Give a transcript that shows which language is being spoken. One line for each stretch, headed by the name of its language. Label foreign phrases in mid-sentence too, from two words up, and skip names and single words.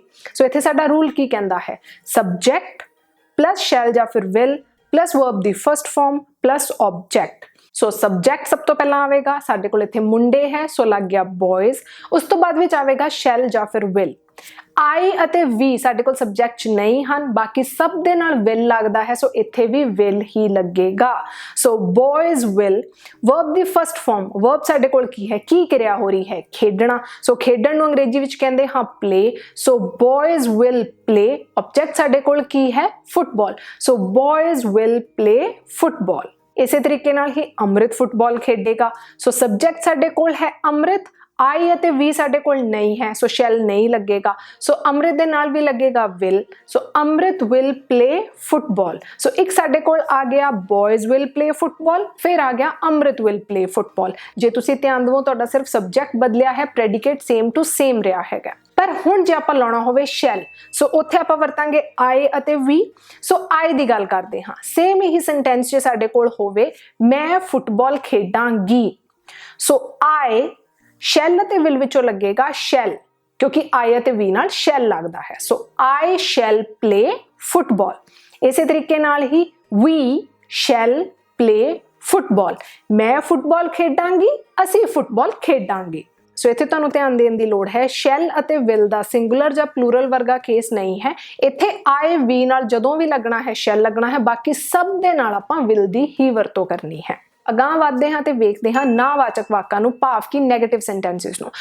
Punjabi: ਸੋ ਇੱਥੇ ਸਾਡਾ ਰੂਲ ਕੀ ਕਹਿੰਦਾ ਹੈ,
English: subject plus shall
Punjabi: ਜਾਂ ਫਿਰ
English: will plus verb
Punjabi: ਦੀ
English: first form plus object.
Punjabi: ਸੋ ਸਬਜੈਕਟ ਸਭ ਤੋਂ ਪਹਿਲਾਂ ਆਵੇਗਾ, ਸਾਡੇ ਕੋਲ ਇੱਥੇ ਮੁੰਡੇ ਹੈ ਸੋ ਲੱਗ ਗਿਆ ਬॉयਜ਼। ਉਸ ਤੋਂ ਬਾਅਦ ਵਿੱਚ ਆਵੇਗਾ ਸ਼ੈਲ ਜਾਂ ਫਿਰ ਵਿਲ। I ਅਤੇ V ਸਾਡੇ ਕੋਲ ਸਬਜੈਕਟ 'ਚ ਨਹੀਂ ਹਨ, ਬਾਕੀ ਸਭ ਦੇ ਨਾਲ will ਲੱਗਦਾ ਹੈ, ਸੋ ਇੱਥੇ ਵੀ will ਹੀ ਲੱਗੇਗਾ। ਸੋ
English: boys will,
Punjabi: verb ਦੀ
English: first form,
Punjabi: verb ਸਾਡੇ ਕੋਲ ਕੀ ਹੈ, ਕੀ ਕਿਰਿਆ ਹੋ ਰਹੀ ਹੈ, ਖੇਡਣਾ। ਸੋ ਖੇਡਣ ਨੂੰ ਅੰਗਰੇਜ਼ੀ ਵਿੱਚ ਕਹਿੰਦੇ ਹਾਂ play, ਸੋ
English: boys will play।
Punjabi: ਆਬਜੈਕਟ ਸਾਡੇ ਕੋਲ ਕੀ ਹੈ, ਫੁੱਟਬਾਲ, ਸੋ
English: boys will play football।
Punjabi: ਇਸੇ ਤਰੀਕੇ ਨਾਲ ਹੀ ਅੰਮ੍ਰਿਤ ਫੁੱਟਬਾਲ ਖੇਡੇਗਾ। ਸੋ ਸਬਜੈਕਟ ਸਾਡੇ ਕੋਲ ਹੈ ਅੰਮ੍ਰਿਤ, I ਅਤੇ V ਸਾਡੇ ਕੋਲ ਨਹੀਂ ਹੈ, ਸੋ ਸ਼ੈਲ ਨਹੀਂ ਲੱਗੇਗਾ। ਸੋ ਅੰਮ੍ਰਿਤ ਦੇ ਨਾਲ ਵੀ ਲੱਗੇਗਾ will, ਸੋ ਅੰਮ੍ਰਿਤ
English: will play football।
Punjabi: ਸੋ ਇੱਕ ਸਾਡੇ ਕੋਲ ਆ ਗਿਆ
English: boys will play football,
Punjabi: ਫਿਰ ਆ ਗਿਆ ਅੰਮ੍ਰਿਤ
English: will play football।
Punjabi: ਜੇ ਤੁਸੀਂ ਧਿਆਨ ਦਿਓ ਤੁਹਾਡਾ ਸਿਰਫ ਸਬਜੈਕਟ ਬਦਲਿਆ ਹੈ, ਪ੍ਰੈਡੀਕੇਟ
English: same to same
Punjabi: ਰਿਹਾ ਹੈਗਾ। ਪਰ ਹੁਣ ਜੇ ਆਪਾਂ ਲਾਉਣਾ ਹੋਵੇ ਸ਼ੈਲ, ਸੋ ਉੱਥੇ ਆਪਾਂ ਵਰਤਾਂਗੇ I ਅਤੇ V। ਸੋ I ਦੀ ਗੱਲ ਕਰਦੇ ਹਾਂ, ਸੇਮ ਹੀ ਸੈਂਟੈਂਸ ਜੇ ਸਾਡੇ ਕੋਲ ਹੋਵੇ ਮੈਂ ਫੁੱਟਬਾਲ ਖੇਡਾਂਗੀ, ਸੋ I ਸ਼ੈਲ ਅਤੇ ਵਿਲ ਵਿੱਚੋਂ ਲੱਗੇਗਾ ਸ਼ੈਲ, ਕਿਉਂਕਿ I ਅਤੇ V ਨਾਲ ਸ਼ੈਲ ਲੱਗਦਾ ਹੈ।
English: ਸੋ I shall play football।
Punjabi: ਇਸੇ ਤਰੀਕੇ ਨਾਲ ਹੀ
English: we shall play football,
Punjabi: ਮੈਂ ਫੁੱਟਬਾਲ ਖੇਡਾਂਗੀ, ਅਸੀਂ ਫੁੱਟਬਾਲ ਖੇਡਾਂਗੇ। ਸੋ ਇੱਥੇ ਤੁਹਾਨੂੰ ਧਿਆਨ ਦੇਣ ਦੀ ਲੋੜ ਹੈ, ਸ਼ੈਲ ਅਤੇ ਵਿਲ ਦਾ ਸਿੰਗੂਲਰ ਜਾਂ ਪਲੂਰਲ ਵਰਗਾ ਕੇਸ ਨਹੀਂ ਹੈ। ਇੱਥੇ I V ਨਾਲ ਜਦੋਂ ਵੀ ਲੱਗਣਾ ਹੈ ਸ਼ੈਲ ਲੱਗਣਾ ਹੈ, ਬਾਕੀ ਸਭ ਦੇ ਨਾਲ ਆਪਾਂ ਵਿਲ ਦੀ ਹੀ ਵਰਤੋਂ ਕਰਨੀ ਹੈ। ਅਗਾਂਹ ਵਧਦੇ ਹਾਂ ਤੇ ਵੇਖਦੇ ਹਾਂ ਨਾਵਾਚਕ ਵਾਕਾਂ ਨੂੰ, ਭਾਵ ਕਿ
English: negative sentences
Punjabi: ਨੂੰ।